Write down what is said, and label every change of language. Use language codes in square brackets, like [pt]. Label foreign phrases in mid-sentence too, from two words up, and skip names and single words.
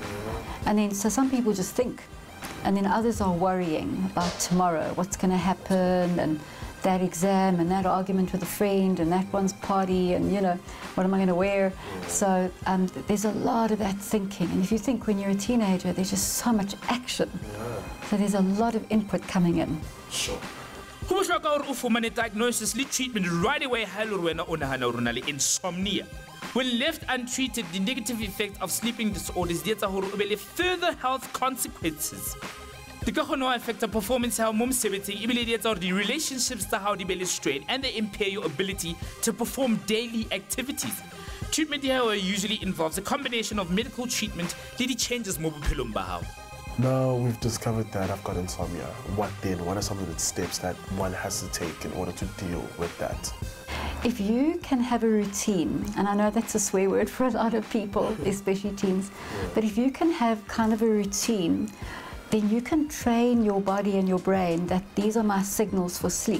[en] And then, so some people just think, and then others are worrying about tomorrow, what's going to happen, and that exam and that argument with a friend and that one's party and what am I going to wear. So there's a lot of that thinking, and if you think when you're a teenager there's just so much action, so there's a lot of input coming in. Sure. [st] Ho bohlokwa hore o fumane diagnosis le [en] treatment right away [st] ha ele hore wena o nahana hore na le insomnia. [en] When left untreated, the negative effect of sleeping disorders [st] di etsa hore o be le [en] further health consequences. [st] Di ka kgona ho affecta performance ya hao mo mosebetsing, ebile di etsa hore di relationships tsa hao di be le strain, [en] and they impair your ability to perform daily activities. Treatment here usually involves a combination of medical treatment [st] le di changes mo bophelong ba hao. [en] Now we've discovered that I've got insomnia. What then? What are some of the steps that one has to take in order to deal with that? If you can have a routine, and I know that's a swear word for a lot of people, especially teens, but if you can have kind of a routine, then you can train your body and your brain that these are my signals for sleep.